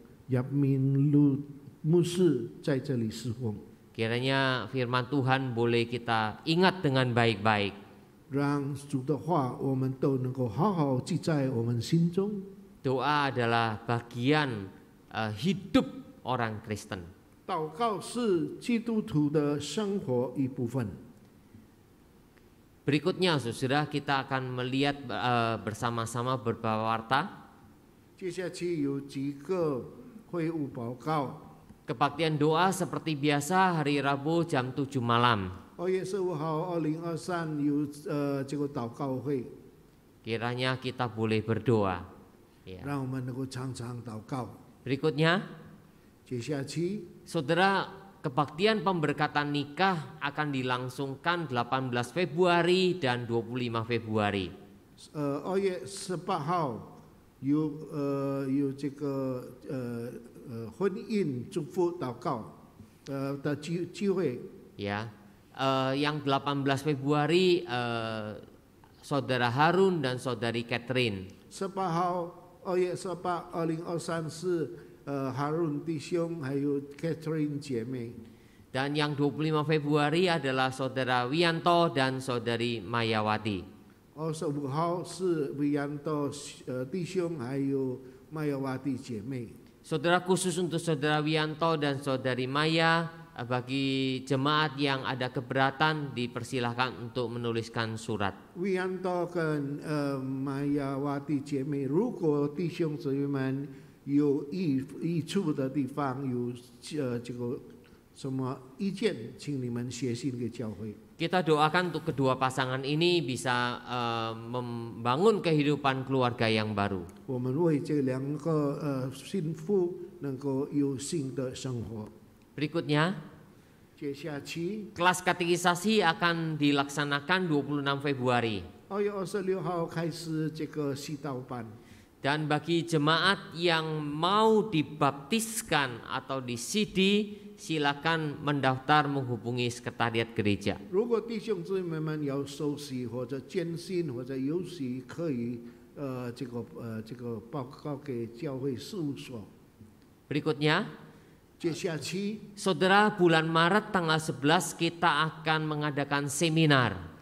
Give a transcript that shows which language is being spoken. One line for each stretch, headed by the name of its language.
Chinese: 亚明路牧师在这里侍奉，
Indonesian: Kiranya firman Tuhan boleh kita ingat dengan baik-baik.
Chinese: 让主的话我们都能够好好记在我们心中。
Indonesian: Doa adalah bagian hidup orang Kristen.
Chinese: 祷告是基督徒的生活一部分。
Indonesian: Berikutnya, saudara, kita akan melihat bersama-sama beberapa warta.
Chinese: 接下去有几个会务报告。
Indonesian: Kebaktian doa seperti biasa hari Rabu jam 7 malam.
Chinese: 2月15号2023有这个祷告会，
Indonesian: Kiranya kita boleh berdoa. Ya.
Chinese: 让我们能够常常祷告。
Indonesian: Berikutnya,
Chinese: 接下去
Indonesian: saudara, kebaktian pemberkatan nikah akan dilangsungkan 18 Februari dan 25 Februari.
Chinese: 2月18号有这个婚姻祝福祷告的机会。
Indonesian: Ya, yang 18 Februari saudara Harun dan saudari Catherine.
Chinese: 18号2月18 2023是Harun 弟兄还有 Catherine 姐妹。
Indonesian: Dan yang 25 Februari adalah saudara Wianto dan saudari Mayawati.
Chinese: 25号是 Wianto 弟兄还有 Mayawati 姐妹。
Indonesian: Saudara, khusus untuk saudara Wianto dan saudari Maya, bagi jemaat yang ada keberatan dipersilahkan untuk menuliskan surat.
Chinese: Wianto 跟Mayawati 姐妹，如果弟兄姊妹们有益处的地方，有这个什么意见，请你们写信给教会。
Indonesian: Kita doakan untuk kedua pasangan ini bisa membangun kehidupan keluarga yang baru.
Chinese: 我们为这两个幸福能够有新的生活。
Indonesian: Berikutnya,
Chinese: 接下去
Indonesian: kelas katekisasi akan dilaksanakan 26 Februari.
Chinese: 2月26号开始这个祈祷班。
Indonesian: Dan bagi jemaat yang mau dibaptiskan atau disidi, silakan mendaftar menghubungi sekretariat gereja.
Chinese: 如果弟兄姊妹们要受洗或者捐心或者有洗，可以这个报告给教会事务所。
Indonesian: Berikutnya,
Chinese: 接下去
Indonesian: saudara, bulan Maret tanggal 11 kita akan mengadakan seminar.